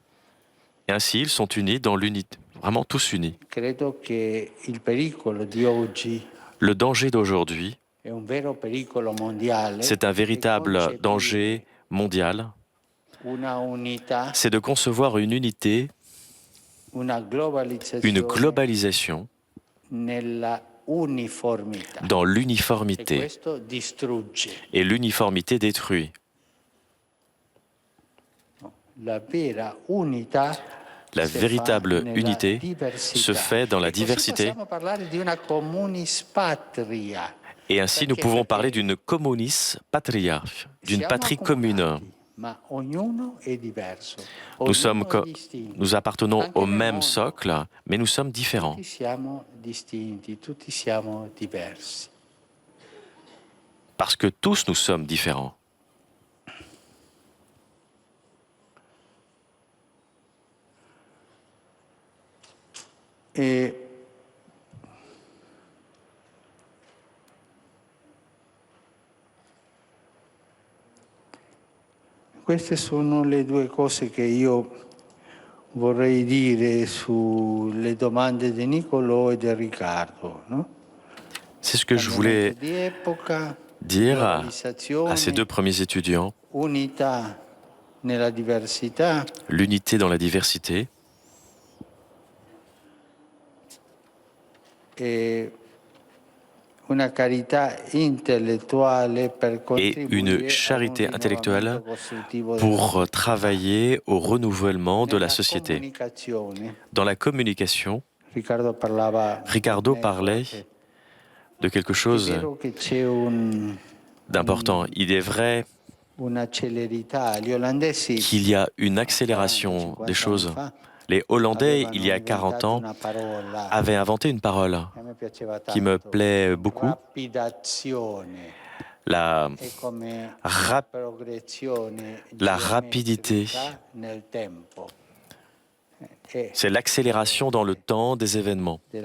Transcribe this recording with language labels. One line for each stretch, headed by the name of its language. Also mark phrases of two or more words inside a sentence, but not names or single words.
French: Et ainsi, ils sont unis dans l'unité, vraiment tous unis.
Italian: Credo che il pericolo di oggi
French: Le danger d'aujourd'hui,
Italian: è un vero pericolo mondiale.
French: c'est un véritable
Italian: Concepire
French: danger mondial,
Italian: una unità,
French: c'est de concevoir une unité,
Italian: una globalizzazione
French: une globalisation
Italian: nella uniformità.
French: dans
Italian: E
French: l'uniformité.
Italian: questo distrugge.
French: Et l'uniformité détruit.
Italian: La vera unità
French: La
Italian: si
French: véritable
Italian: fa nella
French: unité
Italian: diversità.
French: se fait dans la
Italian: E così
French: diversité.
Italian: possiamo parlare di una
Latin: communis patria.
French: Et ainsi, nous pouvons parler d'une
Latin: communis patria,
French: d'une
Italian: Siamo
French: patrie commune.
Italian: accomunati, ma ognuno è diverso.
French: Nous
Italian: Ognuno è distinto.
French: nous appartenons
Italian: Anche
French: au
Italian: nel
French: même
Italian: mondo.
French: socle, mais nous sommes différents.
Italian: Tutti siamo distinti, tutti siamo diversi.
French: Parce que tous nous sommes différents.
Italian: E queste sono le due cose che io vorrei dire sulle domande di Niccolò e di Riccardo, no?
French: C'est ce que je voulais
Italian: Di epoca,
French: dire à
Italian: globalizzazione,
French: ces deux premiers étudiants.
Italian: unità nella diversità,
French: L'unité dans la diversité
Italian: e una carità intellettuale per
French: et
Italian: contribuire
French: une charité
Italian: a un
French: intellectuelle
Italian: rinnovamento costruttivo
French: pour travailler au renouvellement de la
Italian: nella
French: société.
Italian: comunicazione.
French: Dans la communication,
Italian: Riccardo parlava
French: Ricardo parlait de quelque
Italian: È
French: chose
Italian: vero che c'è un
French: d'important. Il est vrai qu'il y a une accélération des choses. Les Hollandais, il y a 40 ans, avaient inventé une parole qui me plaît beaucoup. La rapidité, c'est l'accélération dans le temps des événements.